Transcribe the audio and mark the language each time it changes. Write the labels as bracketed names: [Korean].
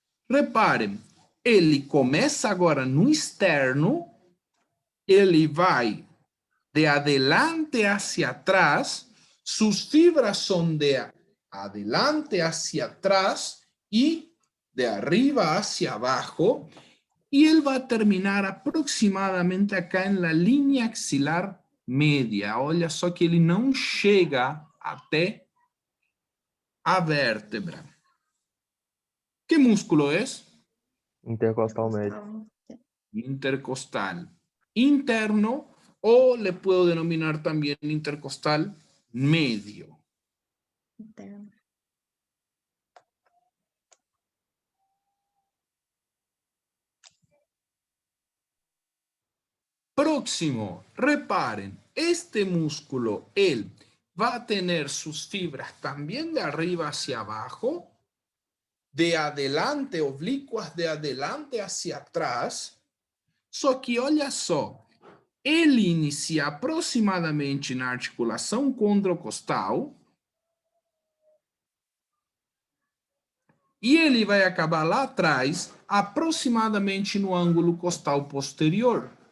[Portuguese] Reparem, ele começa agora no externo, ele vai [Spanish] de adelante hacia atrás, sus fibras son de adelante hacia atrás y de arriba hacia abajo, y él va a terminar aproximadamente acá en la línea axilar media. [Portuguese] Olha só que ele não chega até a vértebra. [Spanish] ¿Qué músculo es? [Portuguese] Intercostal médio. [Spanish] Intercostal interno, o le puedo denominar también intercostal medio. Próximo, reparen, este músculo, él va a tener sus fibras también de arriba hacia abajo, de adelante, oblicuas de adelante hacia atrás. [Portuguese] Só que olha só, ele inicia aproximadamente na articulação condrocostal e ele vai acabar lá atrás, aproximadamente no ângulo costal posterior.